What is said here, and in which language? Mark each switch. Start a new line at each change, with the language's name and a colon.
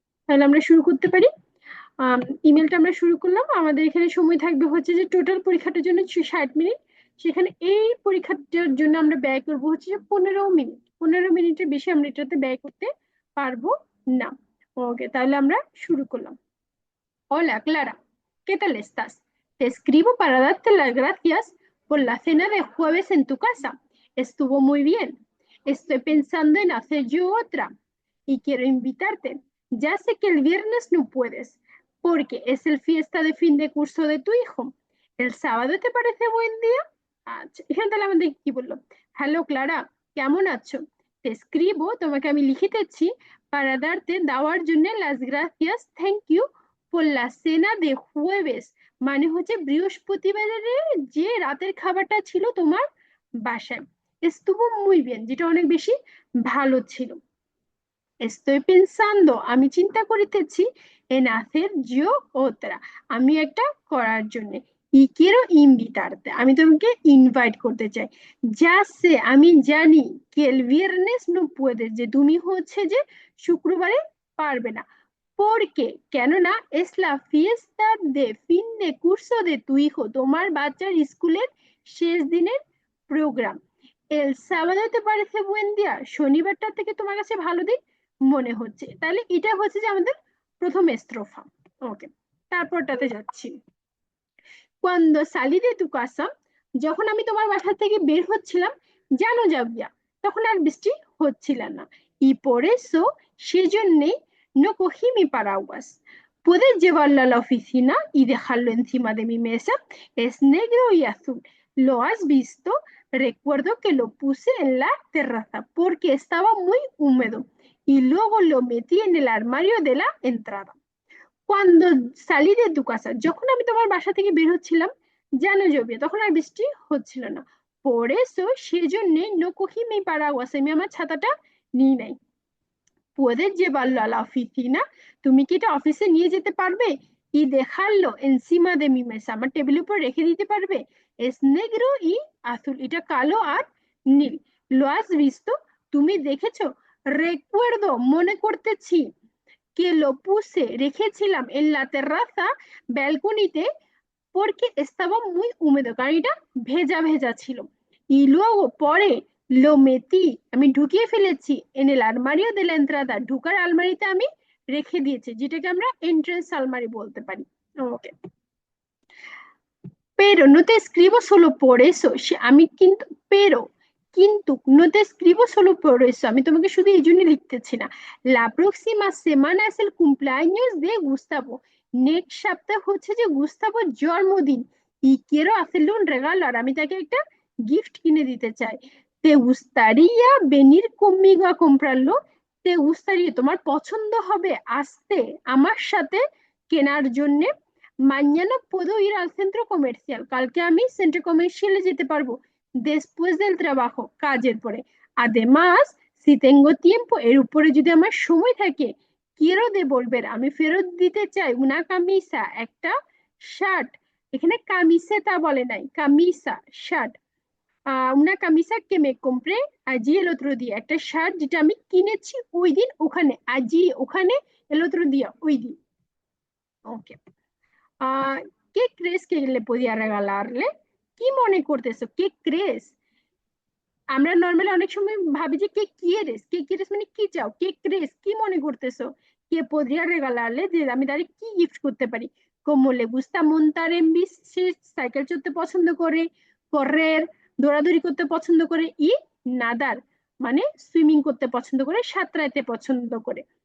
Bangla: তাহলে আমরা শুরু করতে পারি। আম, ইমেলটা আমরা শুরু করলাম। আমাদের এখানে সময় থাকবে হচ্ছে যে টোটাল পরীক্ষাটার জন্য 60 মিনিট। সেখানে এই পরীক্ষাটার জন্য আমরা ব্যয় করবো হচ্ছে যে 15 মিনিট। 15 মিনিটের বেশি আমরা এটাতে ব্যয় করতে পারবো না। ওকে, তাহলে আমরা শুরু করলাম।
Spanish: Hola, Clara. ¿Qué tal estás? Te escribo para darte las gracias por la cena de jueves en tu casa. Estuvo muy bien. Estoy pensando en hacer yo otra y quiero invitarte. Ya sé que el viernes no puedes porque es el fiesta de fin de curso de tu hijo. ¿El sábado te parece buen día?
Bangla: আচ্ছা, এখানে তাহলে আমাদের কি বললো? Hello Clara, কেমন আছো?
Spanish: te escribo,
Bangla: তোমাকে আমি লিখিতেছি,
Spanish: para darte
Bangla: দেওয়ার জন্য
Spanish: las gracias,
English: thank you
Spanish: por la cena de jueves,
Bangla: মানে হচ্ছে বৃহস্পতিবারের যে রাতের খাবারটা ছিল তোমার বাসায়।
Spanish: estuvo muy bien,
Bangla: যেটা অনেক বেশি ভালো ছিল।
Spanish: estoy pensando,
Bangla: আমি চিন্তা করিতেছি,
Spanish: en hacer yo otra,
Bangla: আমি একটা করার জন্য।
Spanish: y quiero invitarte,
Bangla: আমি তোমাকে ইনভাইট করতে চাই।
Spanish: ya sé,
Bangla: আমি জানি,
Spanish: que el viernes no puedes,
Bangla: যে তুমি হচ্ছে যে শুক্রবারে পারবে না।
Spanish: porque
Bangla: কেননা
Spanish: es la fiesta de fin de curso de tu hijo,
Bangla: তোমার বাচ্চার স্কুলের শেষ দিনের programme.
Spanish: el sábado te parece buen día,
Bangla: শনিবারটা থেকে তোমার কাছে ভালো দিন মনে হচ্ছে। তাহলে এটা হচ্ছে যে আমাদের প্রথম স্ট্রোফা। ওকে, তারপরটাতে যাচ্ছি।
Spanish: cuando salí de tu casa,
Bangla: যখন আমি তোমার বাসা থেকে বের হচ্ছিলাম, জানো যাবিয়া, তখন আর বৃষ্টি হচ্ছিল না।
Spanish: y por eso,
Bangla: সেজন্যে,
Spanish: no cogí mi paraguas. Puedes llevarlo a la oficina y dejarlo encima de mi mesa. Es negro y azul. ¿Lo has visto? Recuerdo que lo puse en la terraza porque estaba muy húmedo y luego lo metí en el armario de la entrada.
Bangla: cuando salí de tu casa, যখন আমি তোমার বাসা থেকে বের হচ্ছিলাম, জানো জবিয়া, তখন আর বৃষ্টি হচ্ছিল না।
Spanish: por eso,
Bangla: সেজন্য,
Spanish: no cogí mi paraguas,
Bangla: আমি আমার ছাতাটা নিই নাই।
Spanish: puedes llevarlo a la oficina,
Bangla: তুমি কি এটা অফিসে নিয়ে যেতে পারবে?
Spanish: y dejarlo encima de mi mesa,
Bangla: আমার টেবিলের উপর রেখে দিতে পারবে?
Spanish: es negro y azul,
Bangla: এটা কালো আর নীল।
Spanish: lo has visto,
Bangla: তুমি দেখেছো?
Spanish: recuerdo,
Bangla: মনে করতেছি,
Spanish: que lo puse,
Bangla: রেখেছিলাম,
Spanish: en la terraza,
Bangla: ব্যালকনিতে,
Spanish: porque estaba muy húmedo,
Bangla: কারণ এটা ভেজা ভেজা ছিল।
Spanish: y luego,
Bangla: পরে,
Spanish: lo metí,
Bangla: আমি ঢুকিয়ে ফেলেছি,
Spanish: en el armario de la entrada,
Bangla: ঢুকার আলমারিতে আমি রেখে দিয়েছি, যেটাকে আমরা এন্ট্রেন্স আলমারি বলতে পারি।
Spanish: ওকে, pero no te escribo solo por eso,
Bangla: আমি কিন্তু,
Spanish: pero,
Bangla: কিন্তু,
Spanish: no te escribo solo por eso,
Bangla: আমি তোমাকে শুধু এই জন্য লিখতেছি না।
Spanish: la próxima semana es el cumpleaños de Gustavo,
Bangla: next সপ্তাহ হচ্ছে যে গুস্তাভোর জন্মদিন।
Spanish: y quiero hacerle un regalo,
Bangla: আর আমি তাকে একটা গিফট কিনে দিতে চাই।
Spanish: te gustaría venir conmigo a comprarlo? te gustaría,
Bangla: তোমার পছন্দ হবে আসতে আমার সাথে কেনার জন্য?
Spanish: mañana puedo ir al centro comercial,
Bangla: কালকে আমি সেন্টার কমার্শিয়ালে যেতে পারবো।
Spanish: después del trabajo,
Bangla: কাজের পরে।
Spanish: además, si tengo tiempo,
Bangla: এর উপরে যদি আমার সময় থাকে,
Spanish: quiero devolver,
Bangla: আমি ফেরত দিতে চাই,
Spanish: una camisa,
Bangla: একটা শার্ট। এখানে কামিসেতা বলে নাই, কামিসা, shirt.
Spanish: una camisa que me compré allí el otro día,
Bangla: একটা শার্ট যেটা আমি কিনেছি ওই দিন ওখানে,
Spanish: allí
Bangla: ওখানে,
Spanish: el otro día
Bangla: ওই দিন।
Spanish: ওকে, ¿qué crees que le podía regalarle?
Bangla: কি মনে করতেছো?
Spanish: ¿qué crees?
Bangla: আমরা নর্মালি অনেক সময় ভাবি যে কে কিয়েরেস মানে কি চাও, কে ক্রেস কি মনে করতেছো, কে
Spanish: podría regalarle,
Bangla: যে আমি তারে কি গিফট করতে পারি।
Spanish: como le gusta montar en bici,
Bangla: cycle চড়তে পছন্দ করে,
Spanish: correr
Bangla: দৌড়াদৌড়ি করতে পছন্দ করে, ই নাদার মানে সুইমিং করতে পছন্দ করে, সাঁতরাইতে পছন্দ করে।